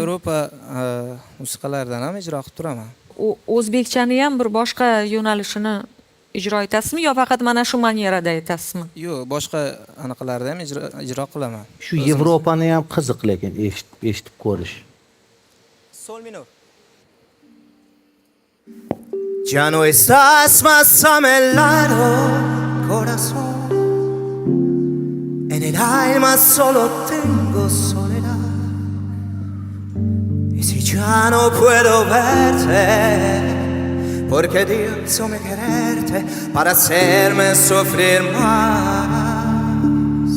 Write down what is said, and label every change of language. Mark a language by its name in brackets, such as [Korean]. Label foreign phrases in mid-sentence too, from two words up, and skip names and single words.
[Uzbek] Yevropa musiqalaridan ham ijro qilib turaman. O'zbekchani ham bir boshqa yo'nalishini ijro etasizmi yo faqat mana shu manierada aytasizmi? Yo'q, boshqa anaqalarda ham ijro qilaman. Shu Yevropani ham qiziq lekin eshitib ko'rish. Sol minor. [Spanish] Ya no estás más a mi lado, corazón. En el alma solo tengo soledad. Y si ya no puedo verte, porque Dios me quererte para hacerme sufrir más.